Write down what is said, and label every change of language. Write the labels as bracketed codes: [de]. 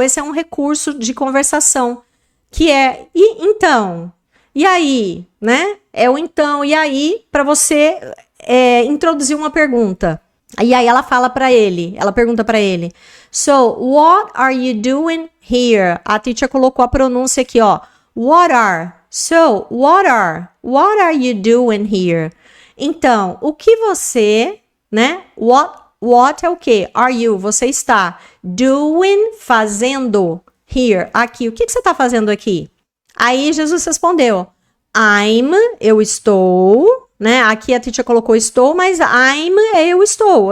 [pt] Esse é um recurso de conversação. Que é, e então? E aí? Né? É o então, e aí, para você introduzir uma pergunta. E aí ela fala para ele, ela pergunta para ele, [en] so, what are you doing here? [pt] A teacher colocou a pronúncia aqui, ó, [en] what are? So, what are you doing here? [pt] Então, o que você, né, what é o que? [en] Are you, [pt] você está doing, fazendo, here, aqui, o que você está fazendo aqui? Aí Jesus respondeu, eu estou... Né? Aqui a teacher colocou estou, mas eu estou.